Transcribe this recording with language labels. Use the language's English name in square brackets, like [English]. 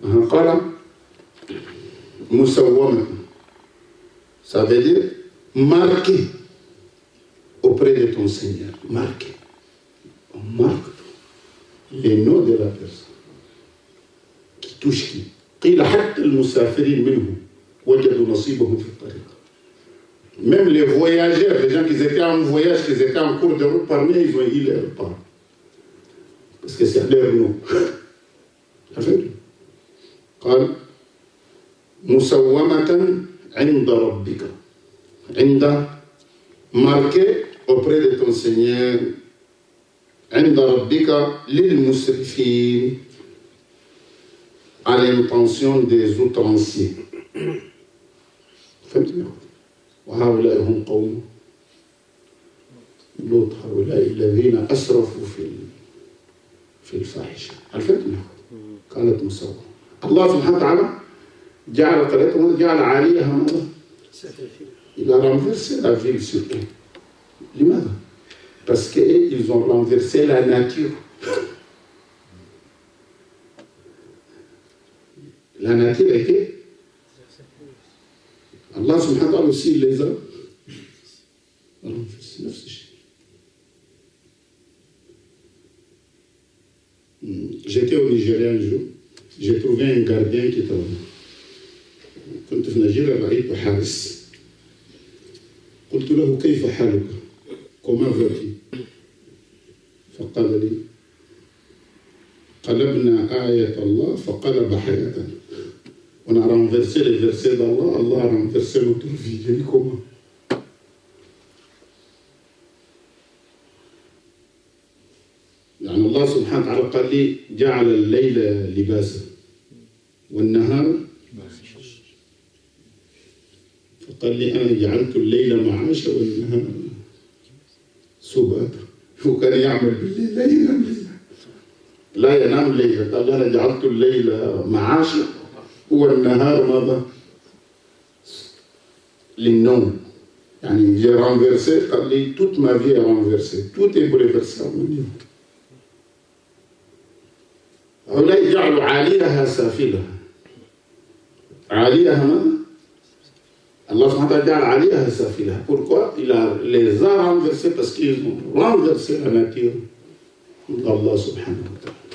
[Arabic] قال مسومة. [French] Ça veut dire marqué auprès de ton Seigneur. Marqué. On marque les noms de la personne qui touche qui. [Arabic] قيل حتى المسافرين منهم وجدوا نصيبهم في الطريق. [French] Même les voyageurs, les gens qui étaient en voyage, qui étaient en cours de route, parmi eux, ils ont eu leur part. Parce que c'est leur nom. [Arabic] قال مسومة عند ربك. عند [French] marqué auprès de ton Seigneur. [Arabic] عند ربك للمسرفين [French] à l'intention des outranciers. [Arabic] فهمتني؟ وهؤلاء هم قوم لوط هؤلاء الذين أسرفوا في الفاحشة. فهمتني؟ كانت مسومة. الله سبحانه وتعالى جعل قريتهم جعل عاليها ماذا؟ [French] Il a renversé la ville sur eux. [Arabic] لماذا؟ [French] Parce qu'ils ont renversé la nature. La nature était. Allah subhanahu wa ta'ala aussi les a renversés. [Arabic] نفس الشيء. [French] J'étais au Nigeria un jour. J'ai trouvé un gardien qui travaille. [Arabic] كنت في نيجيريا رأيت حارس. قلت له كيف حالك؟ [French] Comment vas-tu? [Arabic] فقال لي قلبنا آية الله فقلب حياتنا. [French] On a renversé les versets d'Allah, Allah a renversé notre vie. J'ai dit comment? [Arabic] يعني الله سبحانه وتعالى قال لي جعل الليل لباسا والنهار فقال لي أنا جعلت الليل معاشا والنهار سباتا. وكان يعمل بالليل لا ينام بالله. لا ينام ليلا، قال أنا جعلت الليل معاشا والنهار ماذا؟ للنوم. يعني [French] j'ai renversé, [Arabic] قال لي [French] toute ma vie est renversée, tout est bouleversé. [Arabic] هؤلاء جعلوا عاليها سافلها. عاليها ماذا؟ Allah subhanahu جعل عاليها سافلها. [French] Pourquoi? Il les a renversés parce qu'ils ont renversé la nature d'Allah subhanahu wa ta'ala.